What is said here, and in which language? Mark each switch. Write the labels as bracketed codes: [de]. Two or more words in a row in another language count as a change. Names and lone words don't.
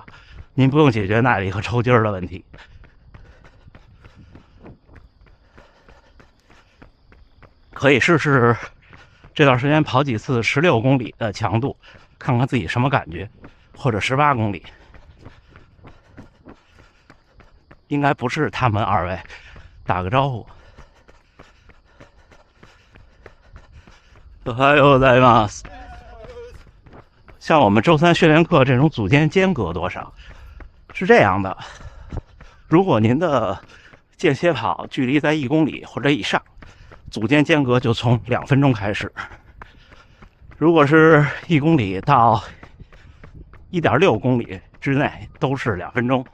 [zh] 您不用解决耐力和抽筋的问题。可以试试这段时间跑几次16公里的强度，看看自己什么感觉，或者18公里。应该不是他们2位，打个招呼。 [ja] おはようございます。 [zh] 像我们周3训练课这种组间间隔多少？是这样的，如果您的间歇跑距离在1公里或者以上，组间间隔就从2分钟开始。如果是1公里到1.6公里之内，都是2分钟。